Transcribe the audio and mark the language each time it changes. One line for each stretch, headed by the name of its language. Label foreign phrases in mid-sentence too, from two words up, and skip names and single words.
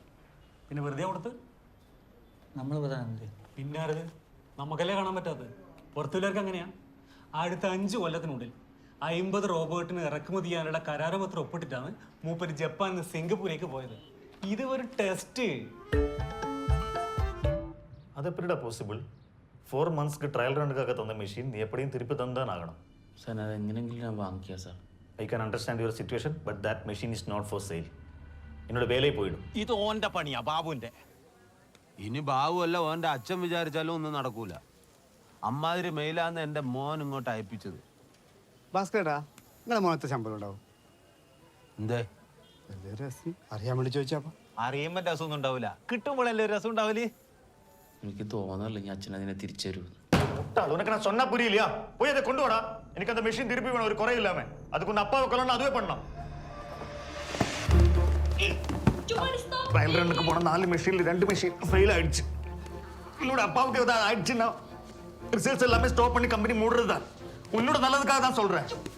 Malayalam: പിന്നെ വെറുതെ കൊടുത്ത് നമ്മൾ പ്രധാനമന്ത്രി പിന്നാരത് നമുക്കല്ലേ കാണാൻ പറ്റാത്തത്? പുറത്തുള്ളവർക്ക് അങ്ങനെയാണ്. അടുത്ത 5 കൊല്ലത്തിനുള്ളിൽ 50 റോബോട്ടിന് ഇറക്കുമതി ചെയ്യാനുള്ള കരാറുപത്രം ഒപ്പിട്ടിട്ടാണ് മൂപ്പര് ജപ്പാനിൽ നിന്ന് സിംഗപ്പൂരേക്ക് പോയത്. ഇത് ഒരു ടെസ്റ്റ്.
Tamil: அது எப்படிடா பாசிபிள்? 4 மந்த்ஸ்க்கு
English: trial run-க்காக
Tamil: தந்த மிஷின் நீ எப்படியும் திருப்பி தந்தான் ஆகணும்.
Malayalam: സാർ അത് എങ്ങനെയെങ്കിലും ഞാൻ വാങ്ങിക്കുക സാർ.
English: I can understand your situation but that machine is not for sale.
Tamil: என்னோட வேலையை போயிடும்.
Malayalam: ഇത് ഓന്റെ പണിയാ, ബാബുവിന്റെ. ഇനി ബാവുമല്ല ഓൻ്റെ അച്ഛൻ വിചാരിച്ചാലും ഒന്നും നടക്കൂല. അമ്മാതിരി മെയിലാന്ന് എൻ്റെ മോൻ ഇങ്ങോട്ട് അയപ്പിച്ചത്. ഭാസ്കരേട്ടാ, നിങ്ങളെ മോനത്തെ ശമ്പളം ഉണ്ടാവും? എന്തേ? രസം അറിയാൻ വേണ്ടി ചോദിച്ചാ. അറിയുമ്പോ രസമൊന്നും ഉണ്ടാവില്ല, കിട്ടുമ്പോഴല്ലേ രസം ഉണ്ടാവില്ലേ? എനിക്ക് തോന്നല്ലെങ്കിൽ അച്ഛൻ അതിനെ തിരിച്ചു തരുമെന്ന്.
Tamil: உனக்கு நான் சொன்னா புரியலையா? போய் அதை கொண்டு வாடா. எனக்கு அந்த மெஷின் திருப்பி வேணும், ஒரு குறை இல்லாம. அதுக்கு உன் அப்பாவை கொல்லணும், அதுவே பண்ணலாம்.
English: trial run-க்கு
Tamil: போன 4 மெஷின்ல 2 மெஷின் ஃபெயில் ஆயிடுச்சு. என்னோட அப்பாவுக்கு ஏதாவது ஆயிடுச்சுன்னா ரிசல்ட்ஸ் எல்லாமே ஸ்டாப் பண்ணி கம்பெனி மூடுறது தான். உன்னோட நல்லதுக்காக தான் சொல்றேன்.